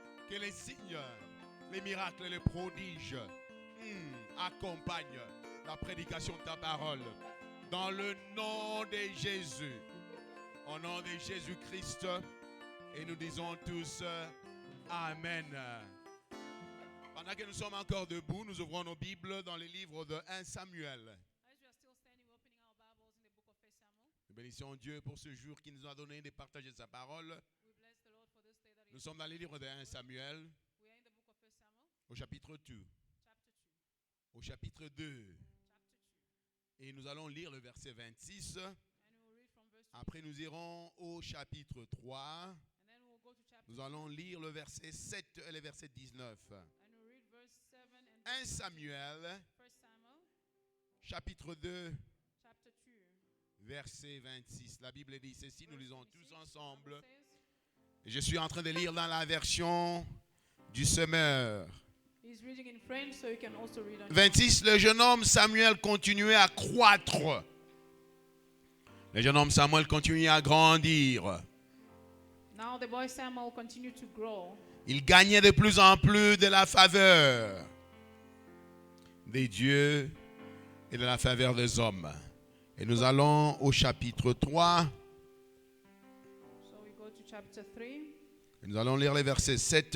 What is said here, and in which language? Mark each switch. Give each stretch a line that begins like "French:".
French: Que les signes, les miracles, les prodiges accompagnent la prédication de ta parole. Dans le nom de Jésus. Au nom de Jésus-Christ. Et nous disons tous Amen. Pendant que nous sommes encore debout, nous ouvrons nos Bibles dans les livres de 1 Samuel.
English: As we are still standing, we're opening our Bibles in the book of 1 Samuel.
French: Nous bénissons Dieu pour ce jour qui nous a donné de partager sa parole.
English: We bless the Lord for this day that
French: Nous
English: He
French: sommes dans les livres de 1 Samuel,
English: We are in the book of 1 Samuel,
French: au chapitre 2.
English: chapter 2.
French: Au chapitre 2.
English: Chapter 2.
French: Et nous allons lire le verset 26.
English: And we will read from verse 2.
French: Après, nous irons au chapitre 3.
English: And then we'll go to chapter
French: Nous allons lire le verset 7 et le verset 19.
English: 2. And we'll read verse 7 and 1 verse Samuel, 1 Samuel,
French: chapitre 2,
English: chapter 2.
French: verset 26. La Bible dit ceci, nous lisons tous
English: 26,
French: ensemble.
English: the Bible says,
French: Je suis en train de lire dans la version du semeur.
English: He's reading in French, so you can also read on
French: 26, le jeune homme Samuel continuait à croître. Le jeune homme Samuel continuait à grandir.
English: Now the boy Samuel continued to grow.
French: Il gagnait de plus en plus de la faveur des dieux et de la faveur des hommes. Et nous allons au chapitre 3.
English: So we go to chapter 3,
French: Et nous allons lire les versets 7.